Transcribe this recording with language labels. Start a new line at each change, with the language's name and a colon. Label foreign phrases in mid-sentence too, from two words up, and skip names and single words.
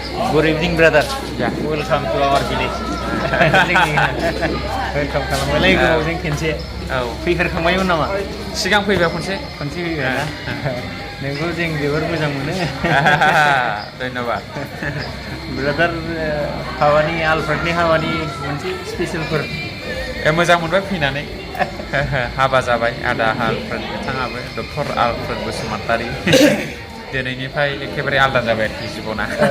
English: Good evening, brother. Yeah. Welcome to our village. Welcome
Bodo: खालामबायलै गोबावजों खेनसे फैफेरखांबायमोन नामा? सिगां फैबाय खनसे फैबाय ना? नोंखौ जों जोबोर मोजां मोनो। धन्यबाद। ब्रादार हाबानि आलफ्रेडनि हाबानि मोनसे स्पेशेलफोर मोजां मोनबाय फैनानै हाबा जाबाय आदा आलफ्रेड बिथाङाबो डक्टर आलफ्रेड बसुमतारी दिनैनिफ्राय एखेबारे आलादा जाबाय आरोखि जिबना